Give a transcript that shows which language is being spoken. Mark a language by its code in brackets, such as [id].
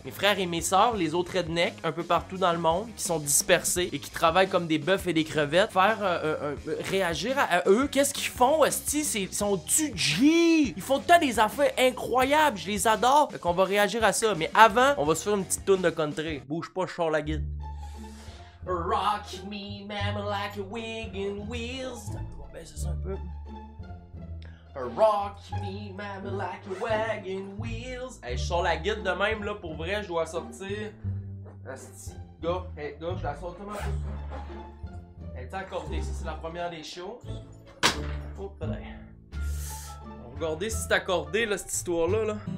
[fr] Mes frères et mes sœurs, les autres rednecks, un peu partout dans le monde, qui sont dispersés et qui travaillent comme des bœufs et des crevettes, faire réagir à eux. Qu'est-ce qu'ils font, est-ce ils sont-tu G? Ils font tout le temps des affaires incroyables, je les adore. Fait qu'on va réagir à ça, mais avant, on va se faire une petite tourne de country. Bouge pas, je sors la guide. [en] Rock me, mama, like a wig and wheels. [fr] On va baisser ça un peu. [en] Rock me, mama, like a wagon wheels. [fr] Hey, je sors la guide de même, là, pour vrai, je dois sortir. Asti, gars, hey, gars, je la sors tellement plus. Elle est accordée, ça c'est la première des choses. Oh, peut-être. On va regarder si c'est accordé, là, cette histoire-là, là.